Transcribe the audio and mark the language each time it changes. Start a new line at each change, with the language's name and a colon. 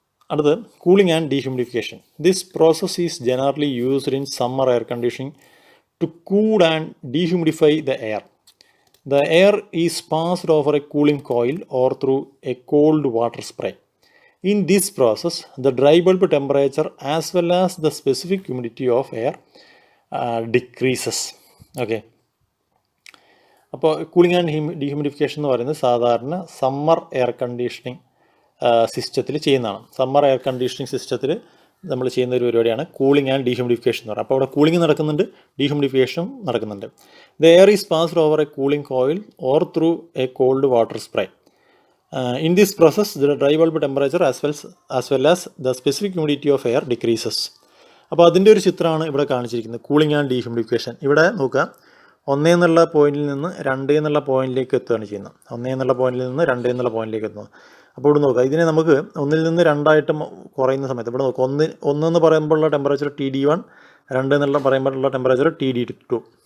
English: അടുത്ത് cooling and dehumidification. This process is generally used in summer air conditioning to cool and dehumidify the air. The air is passed over a cooling coil or through a cold water spray. In this process, the dry bulb temperature as well as the specific humidity of air decreases. Okay.
Malayalam: അപ്പോൾ cooling and dehumidification എന്ന് പറയുന്നത് സാധാരണ summer air conditioning സിസ്റ്റത്തിൽ ചെയ്യുന്നതാണ്. Summer air conditioning സിസ്റ്റത്തിൽ നമ്മൾ ചെയ്യുന്ന ഒരു പരിപാടിയാണ് കൂളിംഗ് ആൻഡ് ഡീഹ്യൂമിഡിഫിക്കേഷൻ എന്ന് പറയുന്നത്. അപ്പോൾ അവിടെ കൂളിംഗ് നടക്കുന്നുണ്ട്, ഡീഹ്യൂമിഡിഫിക്കേഷനും നടക്കുന്നുണ്ട്.
English: The air is passed over a cooling coil or through a cold water spray. In this process, the dry bulb temperature as well as the specific humidity of air decreases.
Malayalam: അപ്പോൾ അതിൻ്റെ ഒരു ചിത്രമാണ് ഇവിടെ കാണിച്ചിരിക്കുന്നത്, cooling and dehumidification. ഇവിടെ നോക്കുക, 1 എന്നുള്ള പോയിന്റിൽ നിന്ന് 2 എന്നുള്ള പോയിന്റിലേക്ക് എത്തുകയാണ് ചെയ്യുന്നത്. 1 എന്നുള്ള പോയിന്റിൽ നിന്ന് 2 എന്നുള്ള പോയിന്റിലേക്ക് എത്തുന്നത്. അപ്പോൾ ഇവിടെ നോക്കുക, ഇതിനെ നമുക്ക് 1 നിന്ന് 2 കുറയുന്ന സമയത്ത് ഇവിടെ നോക്കുക, 1 എന്ന് പറയുമ്പോഴുള്ള ടെമ്പറേച്ചർ TD1, 2 എന്നുള്ള പറയുമ്പോഴുള്ള ടെമ്പറേച്ചർ TD2.